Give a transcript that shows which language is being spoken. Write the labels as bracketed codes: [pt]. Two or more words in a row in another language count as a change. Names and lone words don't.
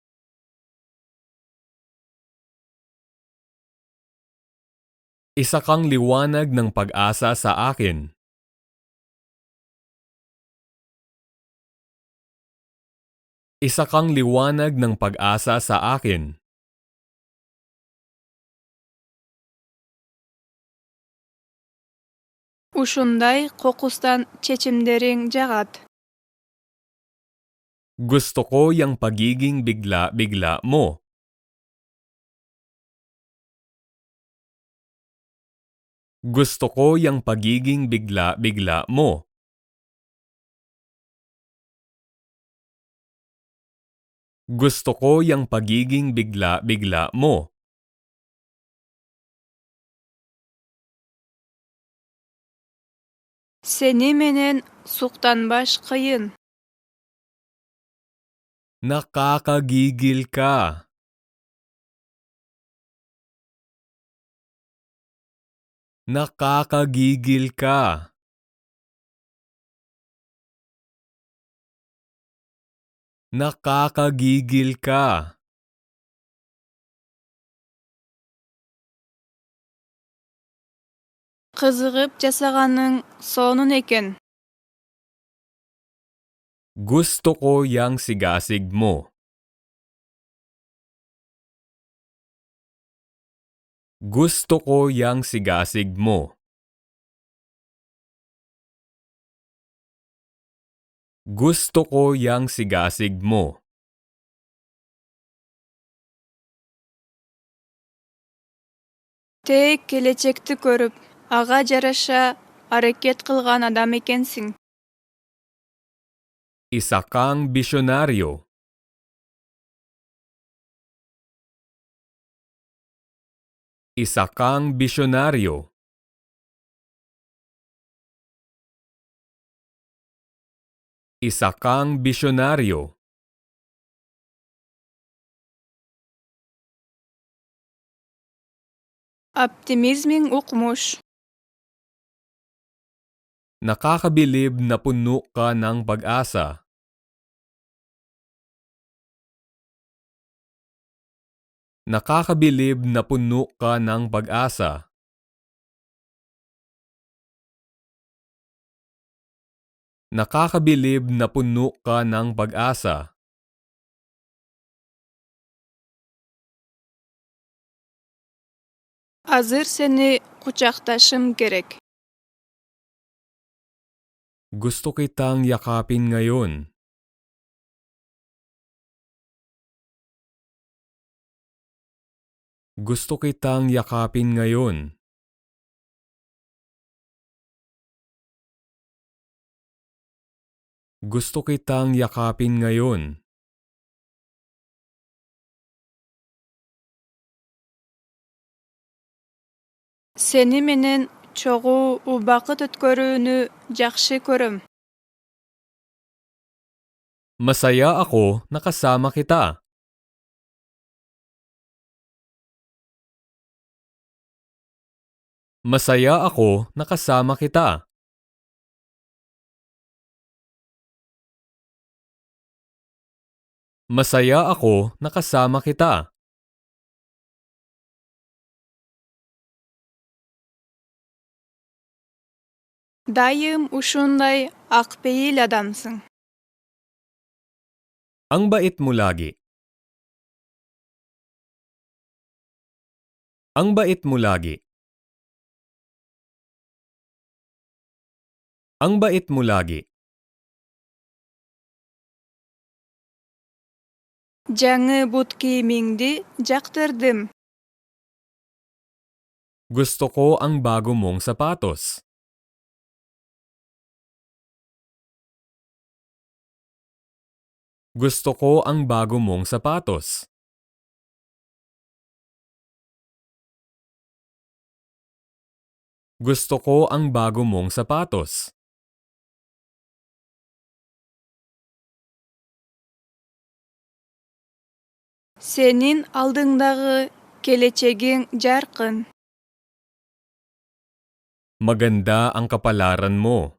[tl] Isa kang liwanag ng pag-asa sa akin. Isa kang liwanag ng pag-asa sa akin. [ky] Ушундай кокустан чечимдериң жагат. [tl] Gusto ko yung pagiging bigla-bigla mo. Gusto ko yung pagiging bigla-bigla mo. Gusto ko yung pagiging bigla-bigla mo. [ky] Сени менен суктанбаш кыйын. [tl] Nakakagigil ka. Nakakagigil ka. Nakakagigil ka. [ky] Кызыгып жасаганың сонун экен. [tl] Gusto ko yung sigasig mo. Gusto ko yung sigasig mo. Gusto ko yung sigasig mo. [ky] Тек келечекти көрүп, ага жараша аракет кылган адам экенсиң. [tl] Isa kang bisyonaryo. Isa kang bisyonaryo. Isa kang bisyonaryo. [ky] Оптимизмиң укмуш. [tl] Nakakabilib na puno ka ng pag-asa. Nakakabilib na puno ka ng pag-asa. Nakakabilib na puno ka ng pag-asa. [ky] Азыр сени кучакташым керек. [tl] Gusto kitang yakapin ngayon. Gusto kitang yakapin ngayon. Gusto kitang yakapin ngayon. [ky] Сени менен чогуу убакыт өткөрүүнү жакшы көрөм. [tl] Masaya ako nakasama kita. Masaya ako nakasama kita. Masaya ako nakasama kita. [ky] Дайым ушундай акпейил адамсың. [tl] Ang bait mo lagi. Ang bait mo lagi. Ang bait mo lagi. [ky] Жаңы бут кийимиңди жактырдым. [tl] Gusto ko ang bago mong sapatos. Gusto ko ang bago mong sapatos. Gusto ko ang bago mong sapatos. [ky] Сенин алдыңдагы келечегиң жаркын. [tl] Maganda ang kapalaran mo.